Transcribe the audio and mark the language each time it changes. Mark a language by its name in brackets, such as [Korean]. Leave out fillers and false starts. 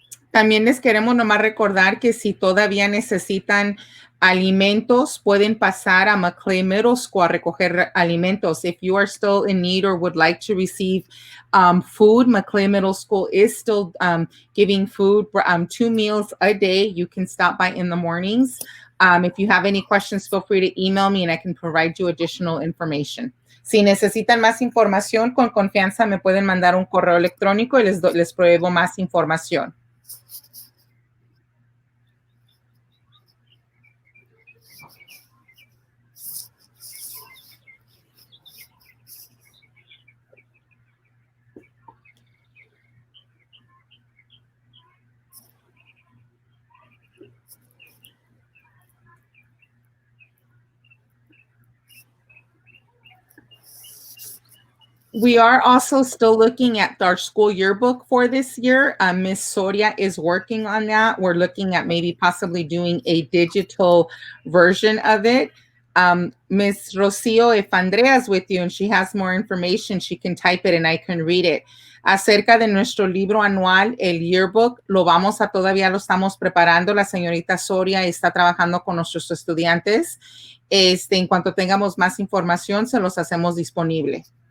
[Spanish] También les queremos nomás recordar que si todavía necesitan alimentos, pueden pasar a McClay Middle School a recoger alimentos. [English] If you are still in need or would like to receive food, McClay Middle School is still giving food, 2 meals a day. You can stop by in the mornings. If you have any questions, feel free to email me and I can provide you additional information. [Spanish] Si necesitan más información, con confianza me pueden mandar un correo electrónico y les pruebo más información. [English] We are also still looking at our school yearbook for this year. Ms. Soria is working on that. We're looking at maybe possibly doing a digital version of it. Ms. Rocio, if Andrea is with you and she has more information, she can type it and I can read it. [Spanish] Acerca de nuestro libro anual, el yearbook, todavía lo estamos preparando. La señorita Soria está trabajando con nuestros estudiantes. En cuanto tengamos más información, se los hacemos disponible.